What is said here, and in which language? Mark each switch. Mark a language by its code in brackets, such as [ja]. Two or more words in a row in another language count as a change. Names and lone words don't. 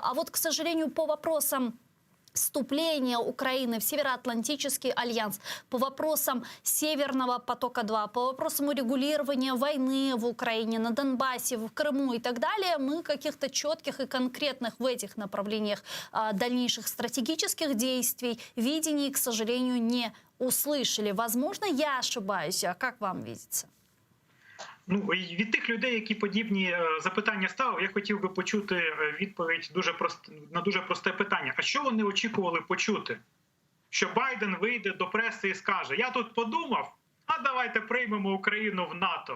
[ru] А вот, к сожалению, по вопросам вступления Украины в Североатлантический альянс, по вопросам Северного потока-2, по вопросам урегулирования войны в Украине, на Донбассе, в Крыму и так далее, мы каких-то четких и конкретных в этих направлениях дальнейших стратегических действий, видений, к сожалению, не услышали. Возможно, я ошибаюсь. А как вам видится? [uk] Ну, від тих людей, які подібні запитання ставили, я хотів би почути відповідь на дуже просте питання. А що вони очікували почути? Що Байден вийде до преси і скаже: я тут подумав, а давайте приймемо Україну в НАТО.